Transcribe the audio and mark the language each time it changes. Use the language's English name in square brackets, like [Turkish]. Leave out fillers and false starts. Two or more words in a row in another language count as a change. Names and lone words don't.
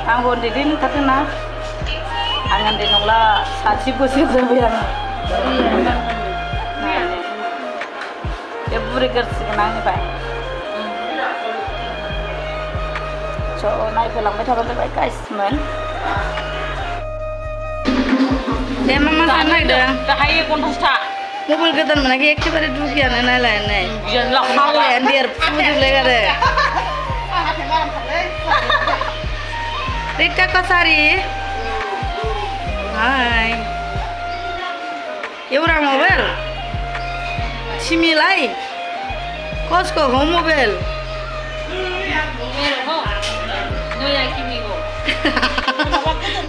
[Bodo] आंबो उन्दैनो नुखादोंना आं उन्दै नंला 60 बोसोर जाबाय आं बे बुरै गारसिगोन आंनिफ्राय स' नायफैलांबाय थाबानो जाबाय गाइसमोन दे मा जानो नागिरदों दाहाय 50 था मबाइल गोदान मोनाखै एखेबारे दुगियानो नायलाय नै मावलायानो देरफुजोबलायगारो Rita Kosari hai [Nepali] एउटा मोबाइल तिमीलाई कसको हो मोबाइल मेरो हो नयाँ किनेको